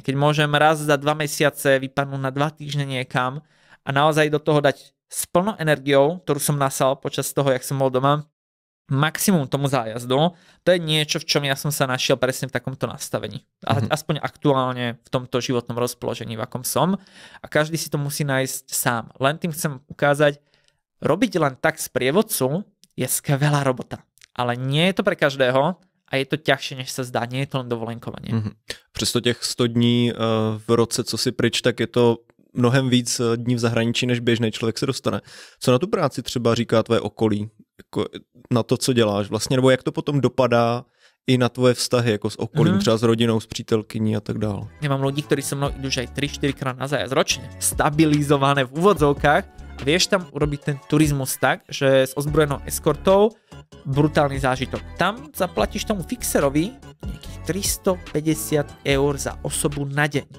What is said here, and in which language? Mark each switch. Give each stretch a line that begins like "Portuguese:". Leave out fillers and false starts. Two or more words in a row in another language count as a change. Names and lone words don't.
Slovak: Keď môžem raz za 2 mesiace vypadnúť na 2 týždne niekam a naozaj do toho dať s plnou energiou, ktorú som nasal počas toho, jak som bol doma, maximum tomu zájazdu, to je niečo, v čom ja som sa našiel presne v takomto nastavení. Aspoň aktuálne v tomto životnom rozpoložení, v akom som. A každý si to musí nájsť sám. Len tým chcem ukázať, Robiť len tak z prievodcu je skvelá robota, ale nie je to pre každého a je to ťažšie, než sa zdá, nie je to len dovolenkovanie.
Czech: Přesto těch 100 dní v roce, co si pryč, tak je to mnohem víc dní v zahraničí, než běžný člověk se dostane. Co na tu práci třeba říká tvoje okolí, jako na to, co děláš vlastně, nebo jak to potom dopadá i na tvoje vztahy jako s okolím, třeba s rodinou, s přítelkyní a tak dále.
Slovak: Ja mám ľudí, ktorí so mnou idú už aj 3-4 krát na zájazd ročne, stabilizované v úvodzovkách. Vieš tam urobiť ten turizmus tak, že s ozbrojenou eskortou brutálny zážitok. Tam zaplatíš tomu fixerovi nejakých 350 eur za osobu na deň.